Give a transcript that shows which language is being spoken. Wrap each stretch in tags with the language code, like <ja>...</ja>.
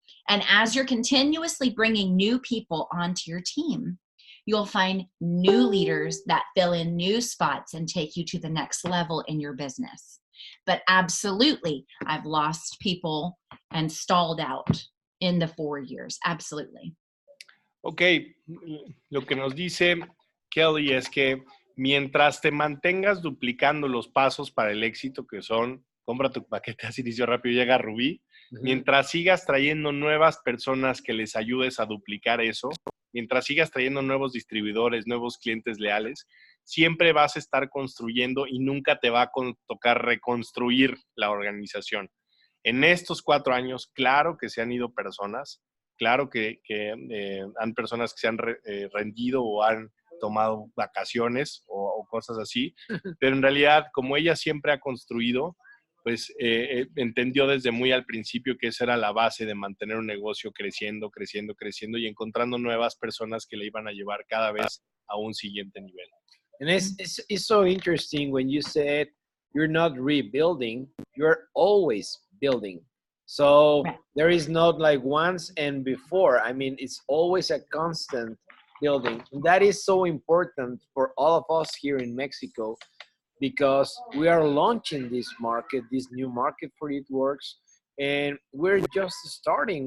<en>And as you're continuously bringing new people onto your team, you'll find new leaders that fill in new spots and take you to the next level in your business. But absolutely, I've lost people and stalled out in the 4 years. Absolutely.</en> <es>Ok, lo que nos dice Kelly es que mientras te mantengas duplicando los pasos para el éxito, que son, compra tu paquete a inicio rápido y llega a Rubí, mientras sigas trayendo nuevas personas que les ayudes a duplicar eso, mientras sigas trayendo nuevos distribuidores, nuevos clientes leales, siempre vas a estar construyendo y nunca te va a tocar reconstruir la organización. En estos 4 años, claro que se han ido personas, claro que han personas que se han rendido o han tomado vacaciones o cosas así, pero en realidad, como ella siempre ha construido, pues entendió desde muy al principio que esa era la base de mantener un negocio creciendo y encontrando nuevas personas que le iban a llevar cada vez a un siguiente nivel.</es> <en>And it's so interesting when you said you're not rebuilding, you're always building. So there is not like once and before. I mean, it's always a constant building. And that is so important for all of us here in Mexico, because we are launching this market, this new market for It Works, and we're just starting.</en>